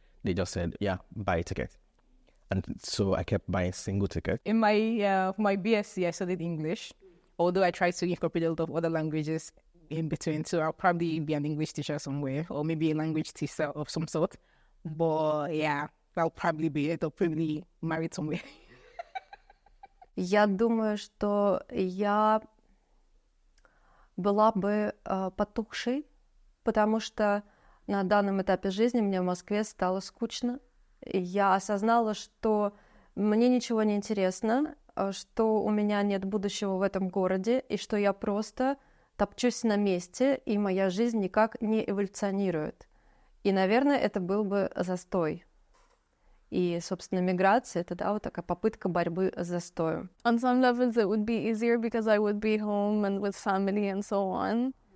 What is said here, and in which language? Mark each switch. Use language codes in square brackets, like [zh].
[en] They just said, yeah, buy a ticket. And so I kept buying single tickets. In my my BSc, I studied English, although I tried to incorporate a lot of other languages in between. So I'll probably be an English teacher somewhere, or maybe a language teacher of some sort. But yeah, that'll probably be it, or probably married somewhere. [ru] Я думаю, что я была бы потухшей, потому что на данном этапе жизни мне в Москве стало скучно. И я осознала, что мне ничего не интересно, что у меня нет будущего в этом городе, и что я просто топчусь на месте, и моя жизнь никак не эволюционирует. И, наверное, это был бы застой. И, собственно, миграция — это, да, вот такая попытка борьбы с застоем. [en] On some levels, it would be easier because I would be home and with family and so on.